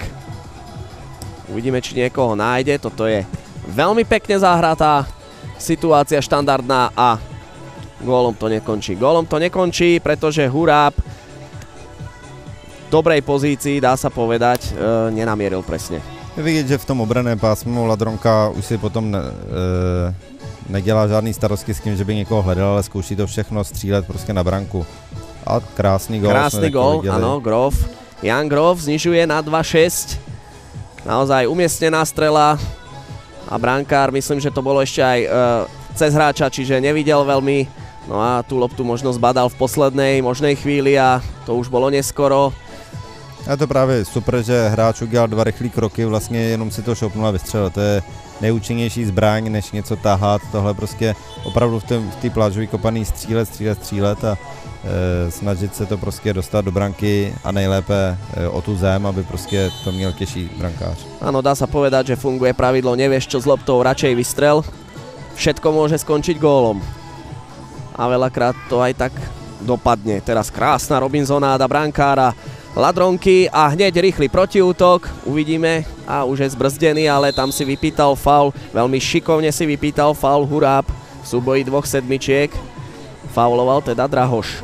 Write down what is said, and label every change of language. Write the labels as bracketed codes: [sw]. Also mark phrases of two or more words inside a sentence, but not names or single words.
[sk] Uvidíme, či niekoho nájde. Toto je veľmi pekne zahratá situácia, štandardná a gólom to nekončí. Gólom to nekončí, pretože Huráb v dobrej pozícii, dá sa povedať, nenamieril presne. [cs] Je vidět, že v tom obraném pásmu Ladronka už si potom nedělá žádný starosti s tím, že by někoho hledal, ale zkouší to všechno střílet prostě na branku. A krásný gól. [sk] Krásny gól, áno, Grof. Jan Grof znižuje na 2-6. Naozaj umiestnená strela a brankár, myslím, že to bolo ešte aj cez hráča, čiže nevidel veľmi. No a tú loptu možno zbadal v poslednej možnej chvíli a to už bolo neskoro. [cs] A to právě super, že hráč udělal dva rychlý kroky, vlastně jenom si to šoupnul a vystřelil. To je nejúčinnější zbraň, než něco tahat. Tohle prostě opravdu v té plážové kopaný střílet a snažit se to prostě dostat do branky a nejlépe o tu zem, aby prostě to měl těžší brankář. [sk] Áno, dá sa povedať, že funguje pravidlo nevieš čo s loptou, radšej vystrel. Všetko môže skončiť gólom. A veľakrát to aj tak dopadne. Teraz krásna Robinsonáda brankára. Ladronky a hneď rýchly protiútok, uvidíme, a už je zbrzdený, ale tam si vypýtal faul, veľmi šikovne si vypýtal faul Huráb v súboji 2 sedmičiek, fauloval teda Drahoš.